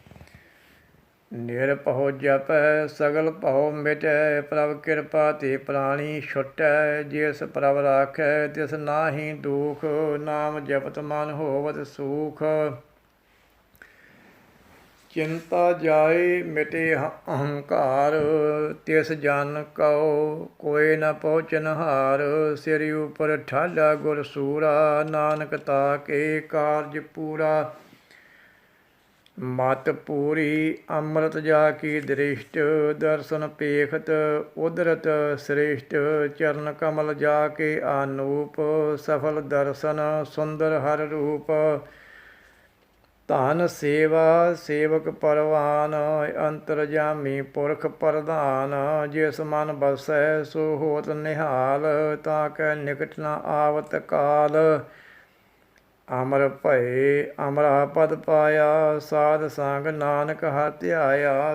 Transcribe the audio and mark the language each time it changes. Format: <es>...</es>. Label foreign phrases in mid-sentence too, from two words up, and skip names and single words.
<hi>ਨਿਰਭਉ ਜਪੈ ਸਗਲ ਭਉ ਮਿਟੈ, ਪ੍ਰਭ ਕਿਰਪਾ ਤੇ ਪ੍ਰਾਣੀ ਛੁਟੈ। ਜਿਸ ਪ੍ਰਭ ਰਾਖੈ ਤਿਸ ਨਾਹੀ ਦੂਖ, ਨਾਮ ਜਪਤ ਮਨ ਹੋਵਤ ਸੂਖ। चिंता जाए मिटे अहंकार, तिस जन कहो कोई न पहुँचन हार। सिर ऊपर ठाला गुर सूरा, नानक ताके कारज पूरा। मत पूरी अमृत जा की दृष्ट, दर्शन पेखत उदरत श्रेष्ठ। चरण कमल जाके आनूप, सफल दर्शन सुंदर हर रूप। ਧਨ ਸੇਵਾ ਸੇਵਕ ਪਰਵਾਨ, ਅੰਤਰਜਾਮੀ ਪੁਰਖ ਪ੍ਰਧਾਨ। ਜਿਸ ਮਨ ਬਸੈ ਸੋ ਹੋਤ ਨਿਹਾਲ, ਤਾਂ ਕੈ ਨਿਕਟ ਨ ਆਵਤ ਕਾਲ। ਅਮਰ ਭਏ ਅਮਰਾ ਪਦ ਪਾਇਆ, ਸਾਧ ਸੰਗ ਨਾਨਕ ਹਰਿ ਧਿਆਇਆ।</hi>